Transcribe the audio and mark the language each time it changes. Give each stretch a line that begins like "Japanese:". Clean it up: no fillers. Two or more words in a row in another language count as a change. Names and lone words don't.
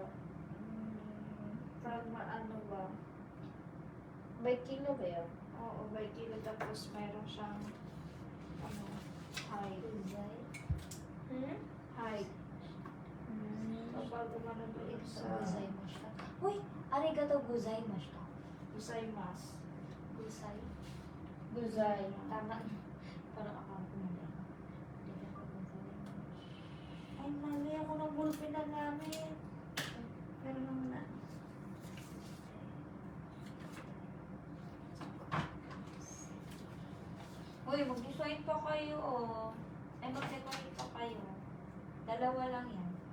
Filipino: Parang ano ba? By kilo ba yan? Oo, by kilo. Tapos mayroon siyang ano, height. Height. Kapag umano doon sa
Japanese: ございました。Uy、ありがとうございました. ございます. ござい. Guzay.
Filipino: Tama. Parang akala ko mali ako.
Japanese: ありがとうございました.
Filipino: Ay, mali ako ng ballpen na namin. Pero naman na. Uy, mag-design pa kayo, oh. Ay, mag-decorate pa kayo. Dalawa lang yan.